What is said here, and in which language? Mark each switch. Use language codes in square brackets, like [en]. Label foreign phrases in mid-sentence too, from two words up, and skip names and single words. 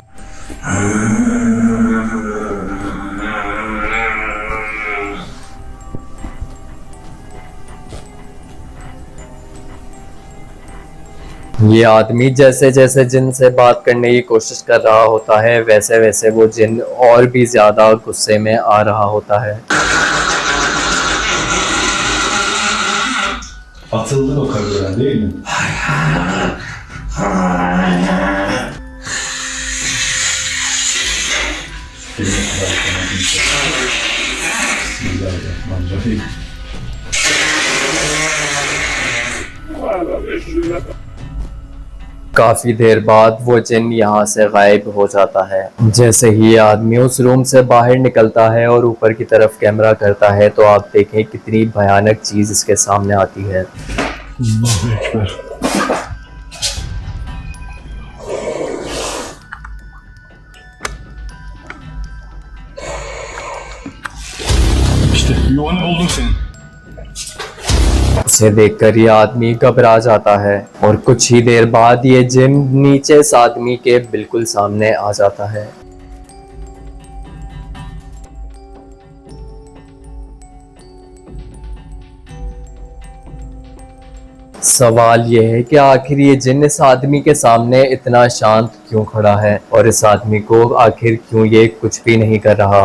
[hi] ये आदमी जैसे जैसे जिन से बात करने की कोशिश कर रहा होता है वैसे वैसे वो जिन और भी ज्यादा गुस्से में आ रहा होता है। [tr] Atıldı o karılara değil mi? [ar] Bismillahirrahmanirrahim. [hi] काफी देर बाद वो जिन यहाँ से गायब हो जाता है। जैसे ही ये आदमी उस रूम से बाहर निकलता है और ऊपर की तरफ कैमरा करता है तो आप देखें कितनी भयानक चीज इसके सामने आती है। [ar] Allahu Ekber. [tr] İşte yuvanı buldum senin. [hi] उसे देखकर ये आदमी घबरा जाता है और कुछ ही देर बाद ये जिन नीचे इस आदमी के बिल्कुल सामने आ जाता है। सवाल ये है कि आखिर ये जिन इस आदमी के सामने इतना शांत क्यों खड़ा है और इस आदमी को आखिर क्यों ये कुछ भी नहीं कर रहा।